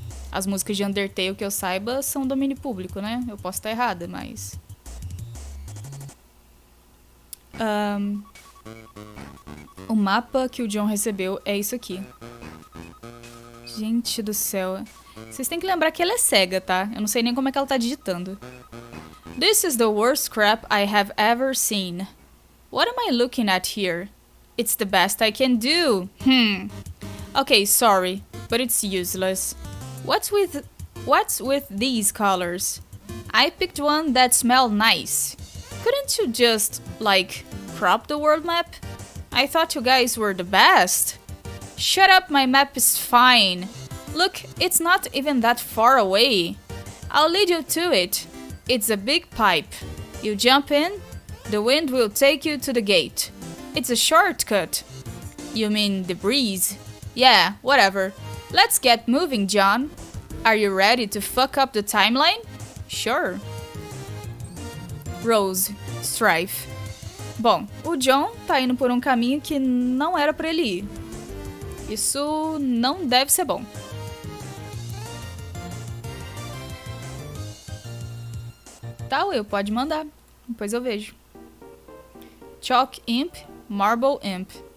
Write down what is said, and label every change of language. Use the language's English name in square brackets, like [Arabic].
[Portuguese] As músicas de Undertale que eu saiba são domínio público, né? Eu posso estar errada, mas... o mapa que o John recebeu é isso aqui. Gente do céu. Vocês têm que lembrar que ela é cega, tá? Eu não sei nem como é que ela tá digitando. [English] This is the worst crap I have ever seen. What am I looking at here? It's the best I can do. Okay, sorry, but it's useless. What's with these colors? I picked one that smelled nice. Couldn't you just, like, crop the world map? I thought you guys were the best. Shut up, my map is fine. Look, it's not even that far away. I'll lead you to it. It's a big pipe. You jump in, the wind will take you to the gate. It's a shortcut. You mean the breeze? Yeah, whatever. Let's get moving, John. Are you ready to fuck up the timeline? Sure. Rose, Strife. [Portuguese] Bom, o John tá indo por um caminho que não era pra ele ir. Isso não deve ser bom. Tá, Will, pode mandar. Depois eu vejo. Chalk Imp, Marble Imp.